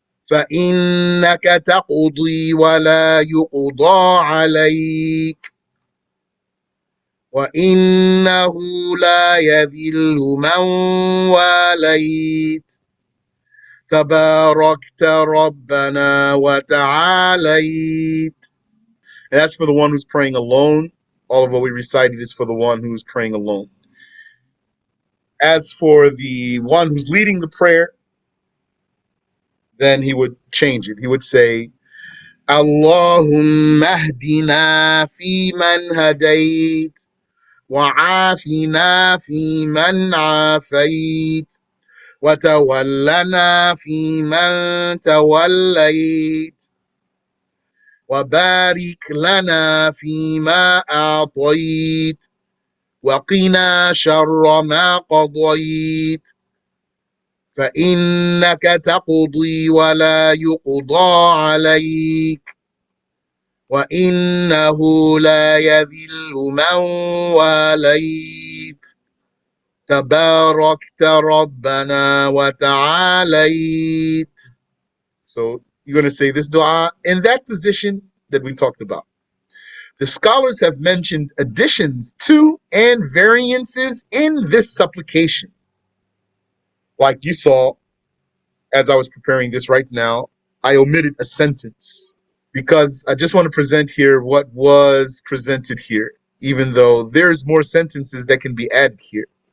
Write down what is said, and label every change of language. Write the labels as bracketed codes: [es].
[ar] فإنك تقضي ولا يقضى عليك وإنه لا يذل من واليت تباركت ربنا وتعاليت. [en] And that's for the one who's praying alone. All of what we recited is for the one who's praying alone. As for the one who's leading the prayer, then he would change it. He would say, [ar] Allahumma ahdina fi man hadayt وعافنا في من عافيت وتولنا في من توليت وبارك لنا فيما أعطيت وقنا شر ما قضيت فإنك تقضي ولا يقضى عليك وإنه لا يذل من واليت تباركت ربنا وتعاليت. [en] So you're going to say this dua in that position that we talked about. The scholars have mentioned additions to and variances in this supplication. Like you saw, as I was preparing this right now, I omitted a sentence because I just want to present here what was presented here, even though there's more sentences that can be added here.